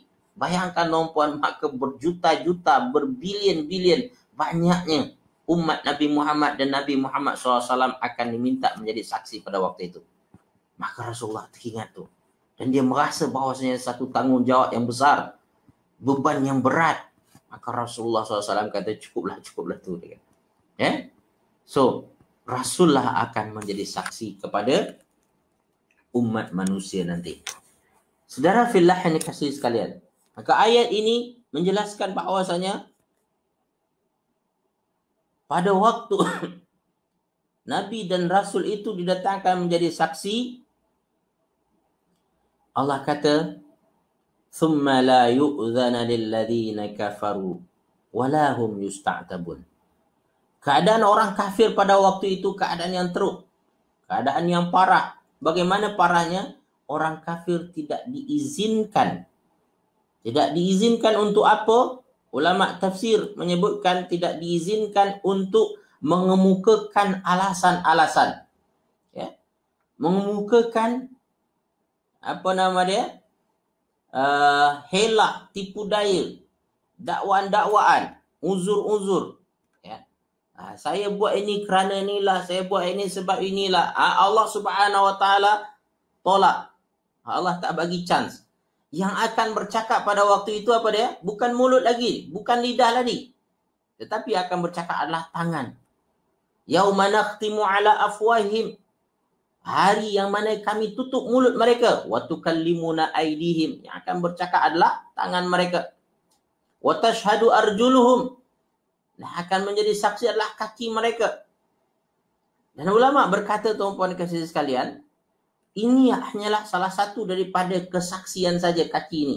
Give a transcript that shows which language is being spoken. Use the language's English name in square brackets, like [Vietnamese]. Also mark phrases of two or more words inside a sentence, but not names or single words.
[Malay] Bayangkan tuan-puan, maka berjuta-juta, berbilion-bilion banyaknya umat Nabi Muhammad dan Nabi Muhammad SAW akan diminta menjadi saksi pada waktu itu. Maka Rasulullah teringat tu. Dan dia merasa bahawasanya satu tanggungjawab yang besar. Beban yang berat. Maka Rasulullah SAW kata, cukuplah tu. Ya? So, Rasulullah akan menjadi saksi kepada umat manusia nanti. Saudara fillah yang dikasihi sekalian. Maka ayat ini menjelaskan bahawasanya pada waktu Nabi dan Rasul itu didatangkan menjadi saksi, Allah kata, [Arabic] ثُمَّ لَا يُؤْذَنَ لِلَّذِينَ كَفَرُوا وَلَا هُمْ يُسْتَعْتَبُونَ. [Malay] Keadaan orang kafir pada waktu itu keadaan yang teruk, keadaan yang parah. Bagaimana parahnya? Orang kafir tidak diizinkan. Tidak diizinkan untuk apa? Ulama tafsir menyebutkan tidak diizinkan untuk mengemukakan alasan-alasan. Ya. Mengemukakan apa nama dia? Helah, tipu daya, dakwaan-dakwaan, uzur-uzur. Ya. Saya buat ini kerana inilah, saya buat ini sebab inilah. Allah [Arabic] سُبْحَانَهُ وَتَعَالَىٰ [Malay] tolak. Allah tak bagi chance. Yang akan bercakap pada waktu itu apa dia? Bukan mulut lagi, bukan lidah lagi. Tetapi akan bercakap adalah tangan. [Arabic] يَوْمَ نَخْتِمُ عَلَىٰ أَفْوَاهِهِمْ. [Malay] Hari yang mana kami tutup mulut mereka. [Arabic] وَتُكَلِّمُنَا أَيْدِيهِمْ. [Malay] Yang akan bercakap adalah tangan mereka. [Arabic] وَتَشْهَدُ أَرْجُلُهُمْ. [Malay] Nah, akan menjadi saksi adalah kaki mereka. Dan ulama berkata, tuan-puan kasih sekalian, ini hanyalah salah satu daripada kesaksian saja kaki ini.